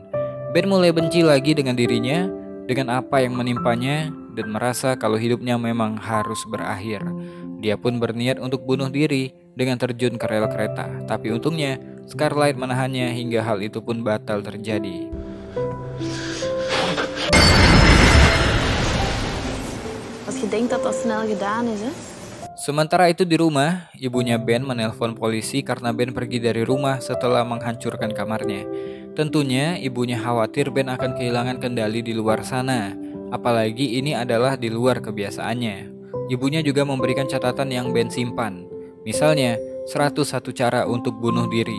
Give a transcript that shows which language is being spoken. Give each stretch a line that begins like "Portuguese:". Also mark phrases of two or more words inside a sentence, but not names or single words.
Indonesian: Ben mulai benci lagi dengan dirinya, dengan apa yang menimpanya, dan merasa kalau hidupnya memang harus berakhir. Dia pun berniat untuk bunuh diri dengan terjun ke rel kereta. Tapi untungnya Scarlett menahannya hingga hal itu pun batal terjadi.
Dutch: Als je denkt dat dat snel gedaan is, hè?
Indonesian: Sementara itu di rumah, ibunya Ben menelpon polisi karena Ben pergi dari rumah setelah menghancurkan kamarnya. Tentunya ibunya khawatir Ben akan kehilangan kendali di luar sana, apalagi ini adalah di luar kebiasaannya. Ibunya juga memberikan catatan yang Ben simpan, misalnya 101 cara untuk bunuh diri.